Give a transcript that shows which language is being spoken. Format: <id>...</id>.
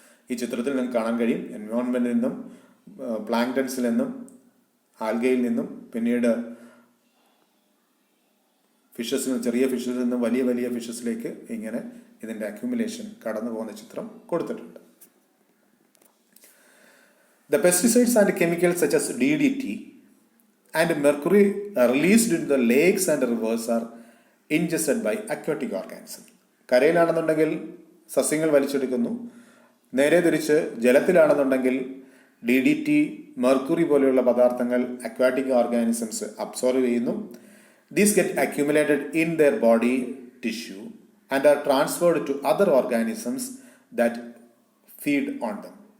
<ml>ഈ ചിത്രത്തിൽ നിങ്ങൾക്ക് കാണാൻ കഴിയും, എൻവയോൺമെന്റിൽ നിന്നും പ്ലാങ്ക്ടൺസിൽ നിന്നും ആൽഗയിൽ നിന്നും പിന്നീട് ചെറിയ ഫിഷസിൽ നിന്നും വലിയ ഫിഷസിലേക്ക് ഇങ്ങനെ ഇതിൻ്റെ അക്യുമുലേഷൻ കടന്നു പോകുന്ന ചിത്രം കൊടുത്തിട്ടുണ്ട്.</ml> <en>The pesticides and chemicals such as DDT and mercury released into the lakes and rivers are ingested by aquatic organisms.</en> <ml>കരയിലാണെന്നുണ്ടെങ്കിൽ സസ്യങ്ങൾ വലിച്ചെടുക്കുന്നു, നേരെ തിരിച്ച് ജലത്തിലാണെന്നുണ്ടെങ്കിൽ DDT, മെർക്കുറി പോലെയുള്ള പദാർത്ഥങ്ങൾ അക്വാറ്റിക് ഓർഗാനിസംസ് അബ്സോർവ് ചെയ്യുന്നു.</ml> <en>These get accumulated in their body tissue and are transferred to other organisms that feed on them.</en>